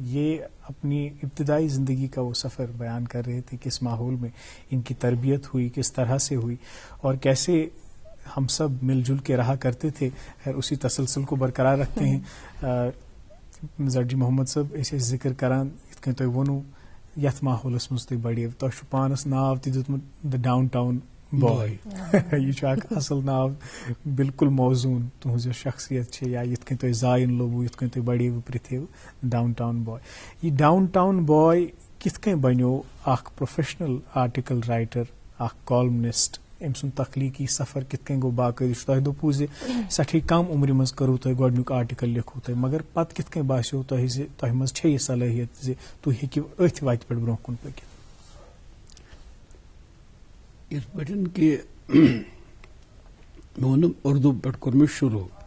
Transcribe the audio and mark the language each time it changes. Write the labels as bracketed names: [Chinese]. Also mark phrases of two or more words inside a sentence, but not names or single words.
[Urdu] یہ اپنی ابتدائی زندگی کا وہ سفر بیان کر رہے تھے، کس ماحول میں ان کی تربیت ہوئی، کس طرح سے ہوئی، اور کیسے ہم سب مل جل کے رہا کرتے تھے. اسی تسلسل کو برقرار رکھتے ہیں. [Kashmiri] زرجی محمد صاحب ایسے ذکر کران یتھ کن تُہۍ ووٚنوٕ یتھ ماحولس مز تُہۍ بڑیو، تۄہہِ چھُ پانس ناو تہِ دیُتمُت د ڈاؤن ٹاؤن بوائے. یہ چھُ اکھ اصل ناو، بالکل موزوٗن تُہنز یۄس شخصیت چھِ، یا یتھ کن تُہۍ زایُن لوٚبوٕ، یتھ کن تُہۍ بڑیوٕ پرٛتھیوٕ، ڈاؤن ٹاؤن بوائے. یہ ڈاؤن ٹاؤن بوائے کتھ کٔنۍ بنیو اکھ [English] professional article writer, [Kashmiri] اکھ کالمنسٹ؟ أمۍ سُنٛد تخلیقی سفر کتھ کٔنۍ گوٚو باقٲعدٕ؟ تۄہہِ دوٚپوٕ زِ سٮ۪ٹھٕے کم عمرِ منٛز کٔروٕ تۄہہِ گۄڈنیُک آرٹیکل لیکھوٕ تۄہہِ، مگر پتہٕ کتھ کٔنۍ باسیو تۄہہِ زِ تۄہہِ منٛز چھےٚ یہِ صلٲحیت زِ تُہۍ ہیٚکِو أتھۍ وتہِ پٮ۪ٹھ برونٛہہ کُن پٔکِتھ؟ یِتھ پٲٹھۍ کہِ مےٚ ووٚنُم اردوٗ پٮ۪ٹھ کوٚر مےٚ شروٗع.